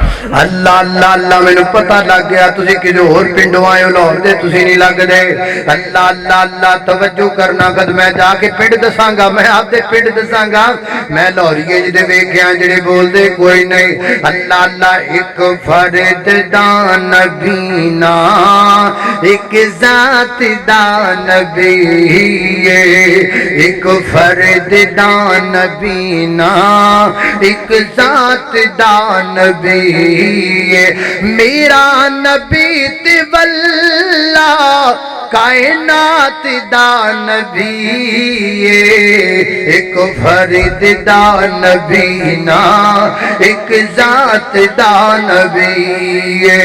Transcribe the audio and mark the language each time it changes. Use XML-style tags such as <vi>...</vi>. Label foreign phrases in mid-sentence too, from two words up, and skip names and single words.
<pa>اللہ اللہ اللہ مینوں پتہ لگ گیا تسی کسی اور پنڈوں آئے ہو لاہور دے تسی نہیں لگ دے اللہ اللہ اللہ توجہ کرنا کد میں جا کے پنڈ دساں گا میں آپ دے پنڈ دساں گا میں لاہوریے جدے ویکھیاں جڑے بول دے کوئی نہیں اللہ اللہ ایک فرد دا نبی نا ایک ذات دا نبی ایک فرد دا نبی نا ایک ذات دا نبی میرا نبی تولہ کائنات دا نبی ایک فرد دا نبی نا ایک ذات دا نبی</pa>